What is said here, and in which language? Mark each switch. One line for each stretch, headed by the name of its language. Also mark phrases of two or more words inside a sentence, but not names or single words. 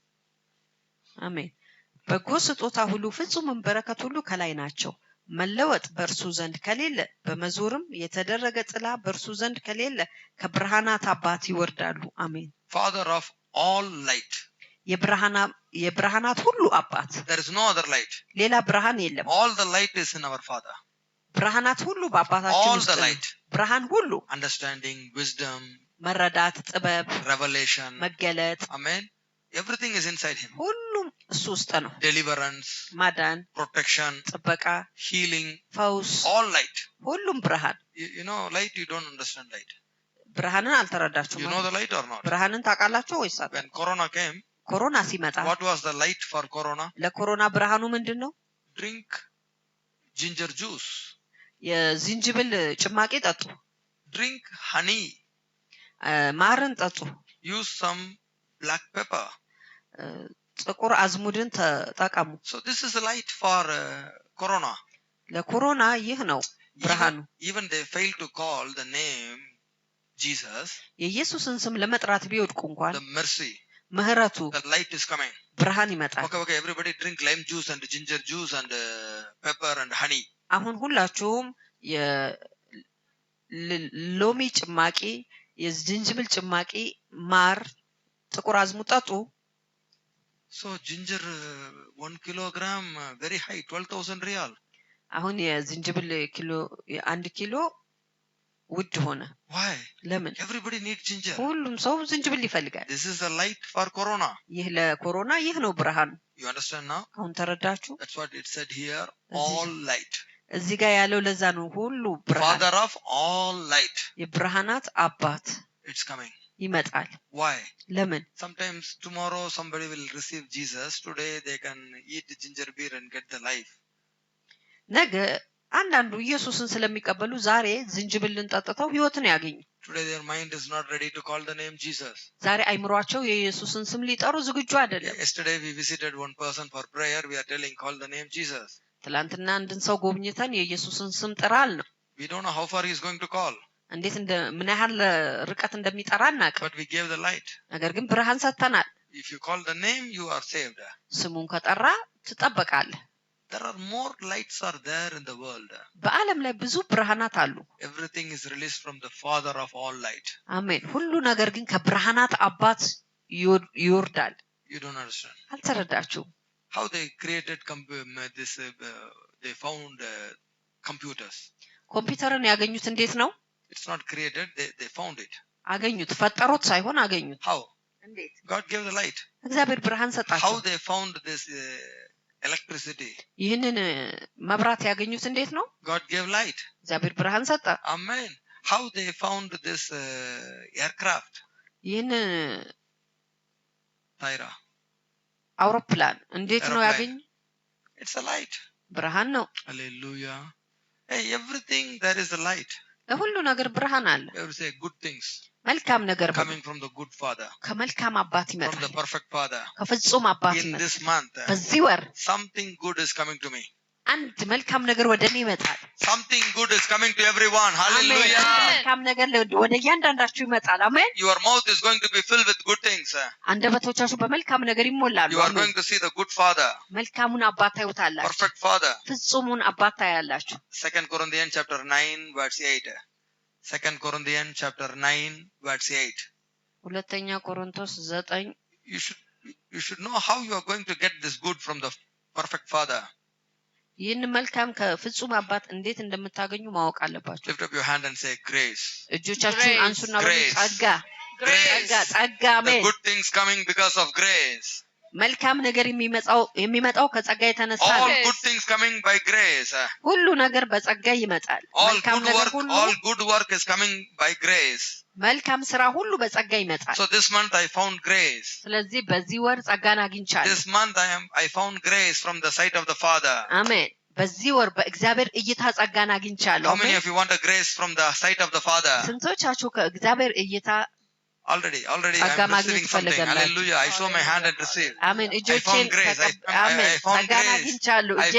Amharic: አሜን። በጎ ስጦታ ሁሉ ፍጹምም በረከት ሁሉ ከላይ ናቸው። መለወጥ በእርሱ ዘንድ ከሌለ፣ በመዞርም የተደረገ ጥላ በእርሱ ዘንድ ከሌለ ከብርሃናት አባት ይወርዳሉ። አሜን።
English: Father of all light.
Amharic: የብርሃናት ሁሉ አባት።
English: There is no other light.
Amharic: ሌላ ብርሃን የለም።
English: All the light is in our Father.
Amharic: ብርሃናት ሁሉ በአባታችን All ውስጥ the ነው። light. ብርሃን ሁሉ
English: Understanding, wisdom,
Amharic: መረዳት፣ ጥበብ፣ revelation. መገለጥ፣ Amen.
English: Everything is inside him.
Amharic: ሁሉም እሱ ውስጥ ነው። Deliverance, ማዳን፣ protection, ጥበቃ፣ healing, ፈውስ፣
English: all light.
Amharic: ሁሉም ብርሃን።
English: You know light, you don't understand light.
Amharic: ብርሃንን አልተረዳችሁም።
English: You know the light or not?
Amharic: ብርሃንን ታውቃላችሁ ወይስ?
English: When Corona came,
Amharic: ኮሮና ሲመጣ
English: what was the light for Corona?
Amharic: ለኮሮና ብርሃኑ ምንድን ነው?
English: Drink ginger juice.
Amharic: የዝንጅብል ጭማቂ ጠጡ።
English: Drink honey.
Amharic: ማርን ጠጡ።
English: Use some black pepper.
Amharic: ጥቁር አዝሙድን ተጠቀሙ።
English: So this is the light for Corona.
Amharic: ለኮሮና ይህ ነው ብርሃኑ።
English: Even they failed to call the name Jesus.
Amharic: የኢየሱስን ስም ለመጥራት ቢወድቁ እንኳን
English: The mercy.
Amharic: ምህረቱ
English: The light is coming.
Amharic: ብርሃን ይመጣል።
English: Okay. Everybody drink lime juice and ginger juice and pepper and honey.
Amharic: አሁን ሁላችሁም የሎሚ ጭማቂ፣ የዝንጅብል ጭማቂ፣ ማር፣ ጥቁር አዝሙድ ጠጡ።
English: So ginger 1 kilogram very high, 12,000 riyal.
Amharic: አሁን የዝንጅብል ኪሎ 1 ኪሎ ውድ ሆነ።
English: Why?
Amharic: ለምን?
English: Everybody needs ginger.
Amharic: ሁሉም ሰው ዝንጅብል ይፈልጋል።
English: This is the light for Corona.
Amharic: ይህ ለኮሮና ይህ ነው ብርሃኑ።
English: You understand now?
Amharic: አሁን ተረዳችሁ?
English: That's what it said here. All light.
Amharic: እዚህ ጋር ያለው ለዛ ነው። ሁሉ ብርሃን፣
English: Father of all light.
Amharic: የብርሃናት አባት
English: It's coming.
Amharic: ይመጣል።
English: Why?
Amharic: ለምን?
English: Sometimes tomorrow somebody will receive Jesus. Today they can eat ginger beer and get the life.
Amharic: ነገ አንዳንዱ ኢየሱስን ስለሚቀበሉ ዛሬ ዝንጅብልን ጠጥተው ህይወትን ያገኙ።
English: Today their mind is not ready to call the name Jesus.
Amharic: ዛሬ አይምሯቸው የኢየሱስን ስም ሊጠሩ ዝግጁ አይደለም።
English: Yesterday we visited one person for prayer. We are telling call the name Jesus.
Amharic: ትላንትና አንድን ሰው ጎብኝተን የኢየሱስን ስም ጥራል ነው።
English: We don't know how far he is going to call.
Amharic: እንዴት ምን ያህል ርቀት እንደሚጠራ እናውቅ።
English: But we gave the light.
Amharic: ነገር ግን ብርሃን ሰጥተናል።
English: If you call the name, you are saved.
Amharic: ስሙን ከጠራ ትጠበቃለህ።
English: There are more lights are there in the world.
Amharic: በዓለም ላይ ብዙ ብርሃናት አሉ።
English: Everything is released from the Father of all light.
Amharic: አሜን። ሁሉ ነገር ግን ከብርሃናት አባት ይወርዳል።
English: You don't understand.
Amharic: አልተረዳችሁም?
English: How they created they found computers.
Amharic: ኮምፒውተርን ያገኙት እንዴት ነው?
English: It's not created, they found it.
Amharic: አገኙት ፈጠሩት ሳይሆን አገኙት How? እንዴት
English: God gave the light.
Amharic: እግዚአብሔር ብርሃን ሰጣቸው
English: How they found this electricity?
Amharic: ይህንን መብራት ያገኙት እንዴት ነው
English: God gave light.
Amharic: እግዚአብሔር ብርሃን ሰጣ Amen.
English: How they found this aircraft?
Amharic: ይህን Tyra. አውሮፕላን እንዴት ነው Aeroplane. ያገኙ
English: It's a light.
Amharic: ብርሃን ነው
English: Hallelujah. Hey, everything there is a light.
Amharic: ለሁሉ ነገር ብርሃን አለ
English: You have to say good things
Amharic: መልካም ነገር
English: coming from the good Father,
Amharic: ከመልካም አባት from ይመጣል
English: the perfect Father.
Amharic: ከፍጹም አባት In ይመጣል
English: this month,
Amharic: በዚህ ወር
English: something good is coming to me. አንድ መልካም ነገር ወደኔ ይመጣል Something good is coming to everyone.
Amharic: አሜን Hallelujah. መልካም ነገር ወደ እያንዳንዳችሁ ይመጣል አሜን
English: Your mouth is going to be filled with good things.
Amharic: አንደበቶቻችሁ በመልካም ነገር ይሞላሉ
English: You are
Amharic: አሜን
English: going to see the good Father,
Amharic: መልካሙን አባት ታዩታላችሁ
English: perfect Father.
Amharic: ፍጹሙን አባት ታያላችሁ
English: 2 Corinthians chapter 9 verse 8. 2 Corinthians chapter 9 verse 8.
Amharic: ሁለተኛ ቆሮንቶስ 9
English: You should know how you are going to get this good from the perfect Father.
Amharic: ይህን መልካም ከፍጹም አባት እንዴት እንደምታገኙ ማወቅ አለባችሁ
English: Lift up your hand and say grace.
Amharic: እጆቻችሁን Grace. አንሱና በሉ Grace. ጸጋ Grace. ጸጋ The አሜን
English: good things coming because of grace.
Amharic: መልካም ነገር የሚመጣው ከጸጋ የተነሳ All ነው Grace.
English: good things coming by grace.
Amharic: ሁሉ ነገር በጸጋ ይመጣል All መልካም good ነገር work, ሁሉ
English: all good work is coming by grace.
Amharic: መልካም ስራ ሁሉ በጸጋ ይመጣል
English: So this month I found grace.
Amharic: ስለዚህ በዚህ ወር ጸጋን አግኝቻለሁ
English: This month I found grace from the sight of the Father.
Amharic: አሜን በዚህ ወር በእግዚአብሔር እይታ ጸጋን አግኝቻለሁ
English: How many
Amharic: አሜን
English: of you want a grace from the sight of the Father?
Amharic: ስንቶቻችሁ ከእግዚአብሔር እይታ
English: Already I'm
Amharic: ጸጋ ማግኘት
English: receiving something.
Amharic: ትፈልጋላችሁ?
English: Hallelujah. I show my hand and receive.
Amharic: አሜን I እጆቼን
English: found grace.
Amharic: አሜን
English: I found
Amharic: ጸጋን grace. አግኝቻለሁ I